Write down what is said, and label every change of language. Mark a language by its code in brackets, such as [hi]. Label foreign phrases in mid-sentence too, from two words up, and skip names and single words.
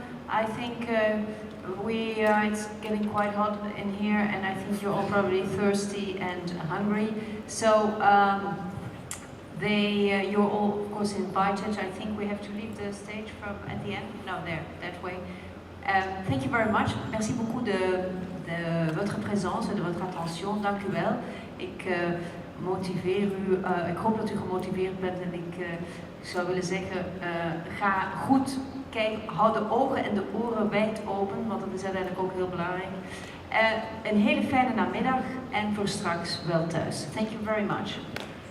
[en] I think it's getting quite hot in here, and I think you're all probably thirsty and hungry. So you're all, of course, invited. I think we have to leave the stage from at the end. No, there, that way. Thank you very much. [fr] Merci beaucoup de votre présence et de votre attention. [nl] Dank u wel. Ik hoop dat u gemotiveerd bent en ik zou willen zeggen, ga goed kijken, hou de ogen en de oren wijd open, want dat is uiteindelijk ook heel belangrijk. Een hele fijne namiddag en voor straks wel thuis. [en] Thank you very much.